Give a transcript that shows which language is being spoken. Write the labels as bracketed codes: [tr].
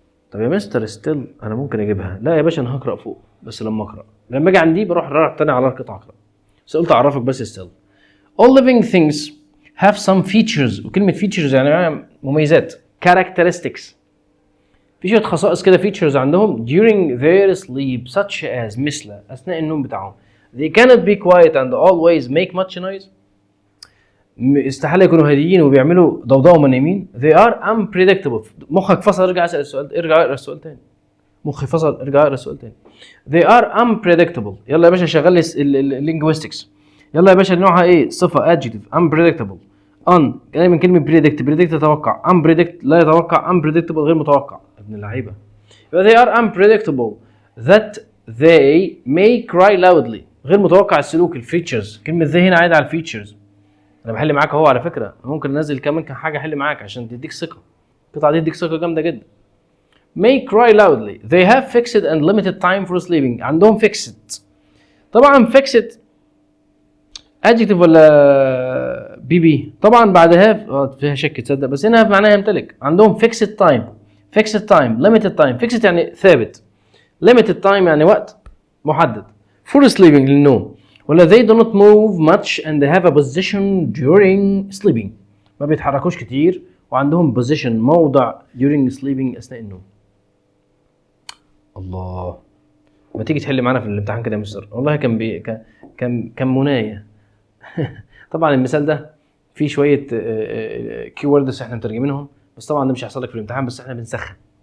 [ar] طب يا مستر still انا ممكن اجيبها. لا يا باشا انا هقرأ فوق، بس لما اجي عندي بروح رايح تاني على القطعة اقرأ. بس قلت اعرفك بس still. [en] all living things have some features. [ar] وكلمة features يعني مميزات characteristics. في شوية خصائص كده features عندهم [en] during their sleep [ar] such as مثل أثناء النوم بتاعهم. [en] they cannot be quiet and always make much noise. [ar] استحالة يكونوا هاديين وبيعملوا ضوضاء وهم نايمين. [en] they are unpredictable. [ar] مخك فصل ارجع اسأل السؤال، ارجع اقرا السؤال تاني. مخي فصل ارجع اقرا السؤال تاني. [en] they are unpredictable. [ar] يلا يا باشا شغل لي اللينجويستكس. يلا يا باشا نوعها ايه؟ صفة adjective unpredictable. جاي من كلمة predict تتوقع. unpredict لا يتوقع. unpredictable غير متوقع. ابن اللعيبة. [en] they are unpredictable that they may cry loudly. [ar] غير متوقع السلوك الفيتشرز. كلمة ذي هنا عايدة على الفيتشرز. انا بحل معاك اهو على فكرة، ممكن انزل كمان حاجة احل معاك عشان تديك ثقة. القطعة دي تديك ثقة جامدة جدا. [en] may cry loudly. they have fixed and limited time for sleeping. [ar] عندهم fixed. طبعا fixed adjective ولا بي طبعا بعدها فيها شك تصدق، بس هنا معناها يمتلك. عندهم [en] fixed time limited time. [ar] fixed يعني ثابت. [en] limited time [ar] يعني وقت محدد. [en] for sleeping للنوم. ولا they do not move much and they have a position during sleeping. [ar] ما بيتحركوش كتير وعندهم position موضع [en] during sleeping [ar] أثناء النوم. الله، ما تيجي تحل معانا في الامتحان كده يا مستر، والله كان مناية. طبعا المثال ده فيه شوية كي ووردز احنا مترجمينهم، بس طبعا ده مش هيحصل لك في الامتحان، بس احنا بنسخن.